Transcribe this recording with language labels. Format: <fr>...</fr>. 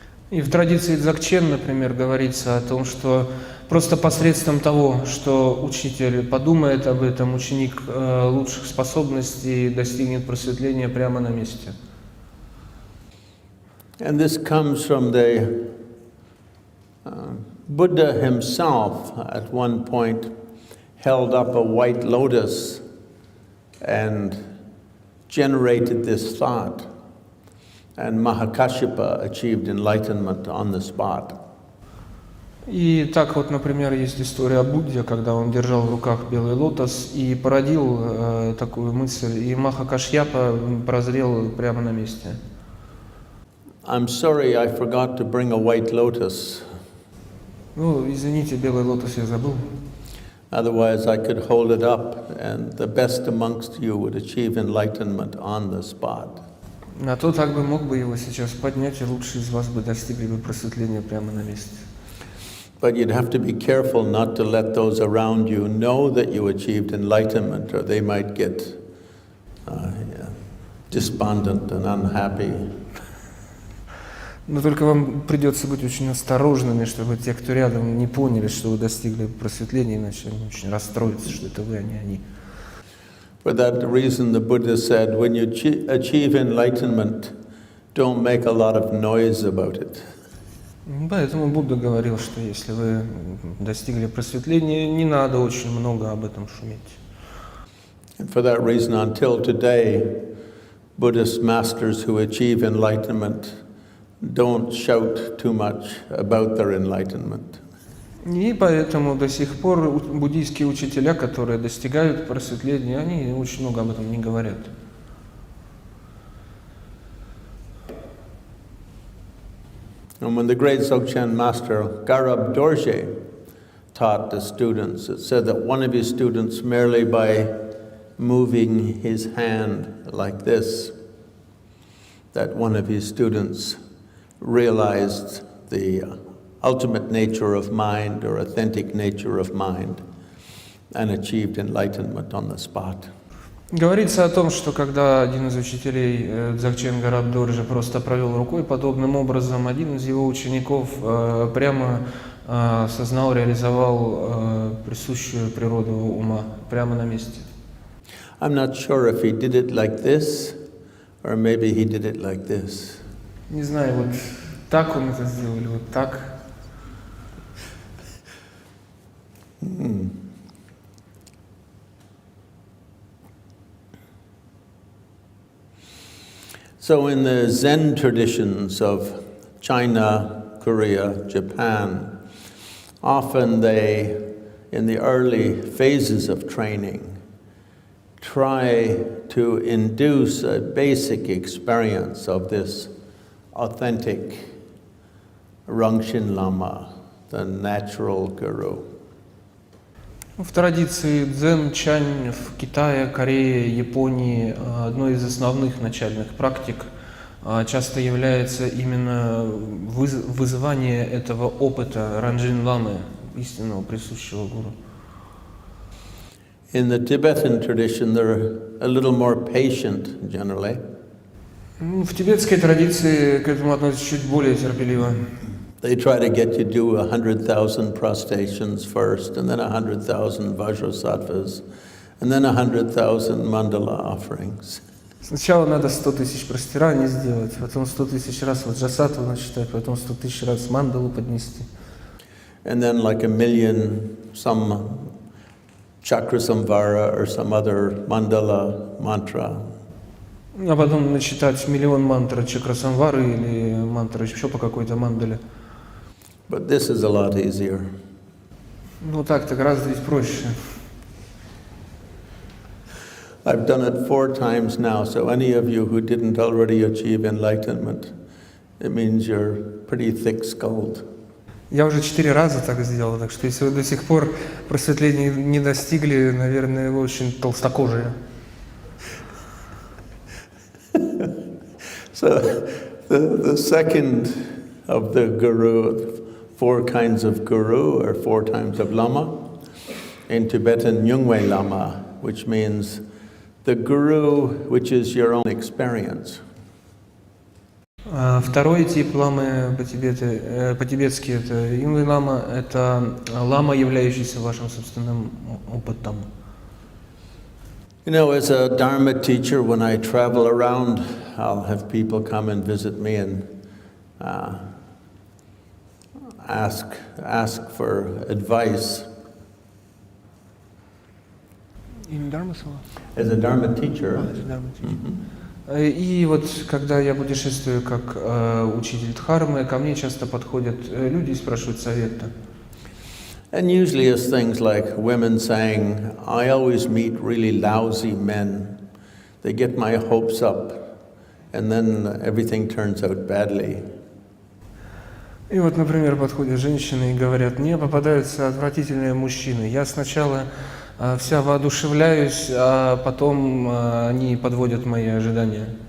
<ru>И в традиции Дзогчен, например, говорится о том, что просто посредством того, что учитель подумает об этом, ученик лучших способностей достигнет просветления прямо на месте.</ru> <en>And this comes from the Buddha himself at one point held up a white lotus and generated this thought. And Mahakashyapa achieved enlightenment on the spot.</en> <ru>И так вот, например, есть история о Будде, когда он держал в руках белый лотос и породил такую мысль, и Махакашьяпа прозрел прямо на месте.</ru> <en>I'm sorry, I forgot to bring a white lotus.</en> <ru>Ну, извините, белый лотос я забыл.</ru> <en>Otherwise, I could hold it up, and the best amongst you would achieve enlightenment on the spot.</en> <ru>А то так бы мог бы его сейчас поднять, и лучшие из вас бы достигли бы просветления прямо на месте.</ru> <en>But you'd have to be careful not to let those around you know that you achieved enlightenment, or they might get despondent and unhappy.</en> <ru>Но только вам придется быть очень осторожными, чтобы те, кто рядом, не поняли, что вы достигли просветления, иначе они очень расстроятся, что это вы, а не они.</ru> <en>For that reason, the Buddha said, when you achieve enlightenment, don't make a lot of noise about it.</en> <ru>Поэтому Будда говорил, что если вы достигли просветления, не надо очень много об этом шуметь.</ru> <en>And for that reason, until today, Buddhist masters who achieve enlightenment don't shout too much about their enlightenment.</en> <ru>И поэтому до сих пор буддийские учителя, которые достигают просветления, они очень много об этом не говорят.</ru> <en>And when the great Dzogchen master Garab Dorje taught the students, it said that one of his students, merely by moving his hand like this, that one of his students realized the ultimate nature of mind or authentic nature of mind and achieved enlightenment on the spot.</en> <ru>Говорится о том, что когда один из учителей Дзогчен Гараб Дорджи просто провел рукой подобным образом, один из его учеников прямо осознал, реализовал присущую природу ума прямо на месте.</ru> <en>I'm not sure if he did it like this or maybe he did it like this.</en> <ru>Не знаю, вот так он это сделал или вот так.</ru> <en>So in the Zen traditions of China, Korea, Japan, often they, in the early phases of training, try to induce a basic experience of this authentic Rangchen Lama, the natural guru.</en> <ru>В традиции дзен, чань в Китае, Корее, Японии одной из основных начальных практик часто является именно вызывание этого опыта Ранджин Ламы, истинного присущего гуру.</ru> <en>In the Tibetan tradition, they're a little more patient generally.</en> <ru>В тибетской традиции к этому относятся чуть более терпеливо.</ru> <en>They try to get you to do 100,000 prostrations first, and then 100,000 vajrasattvas, and then 100,000 mandala offerings.</en> <ru>Сначала надо 100 тысяч простираний сделать, потом 100 тысяч раз ваджрасаттву начитать, потом 100 тысяч раз мандалу поднести.</ru> <en>And then like 1 million, some chakra samvara or some other mandala mantra.</en> <ru>А потом начитать миллион мантр чакрасамвары или мантры еще по какой-то мандале.</ru> <en>But this is a lot easier.</en> <ru>Ну так-то гораздо ведь проще.</ru> <en>I've done it 4 times now, so any of you who didn't already achieve enlightenment, it means you're pretty thick-skulled.</en> <ru>Я уже 4 раза так сделал, так что если вы до сих пор просветления не достигли, наверное, вы очень толстокожие.</ru> <en>So the second of the guru, 4 kinds of guru or 4 times of lama, in Tibetan Nyungwe Lama, which means the guru which is your own experience.</en> <ru>Второй тип ламы по-тибетски это Юнгвей лама, это лама, являющийся вашим собственным опытом.</ru> <en>You know, as a Dharma teacher, when I travel around, I'll have people come and visit me, and ask for advice. As a Dharma teacher.</en> <ru>И вот когда я путешествую как учитель дхармы, ко мне часто подходят люди и спрашивают совета.</ru> <en>And usually it's things like women saying, I always meet really lousy men. They get my hopes up, and then everything turns out badly.</en> <ru>И вот, например, подходят женщины и говорят, мне попадаются отвратительные мужчины. Я сначала вся воодушевляюсь, а потом они подводят мои ожидания.</ru>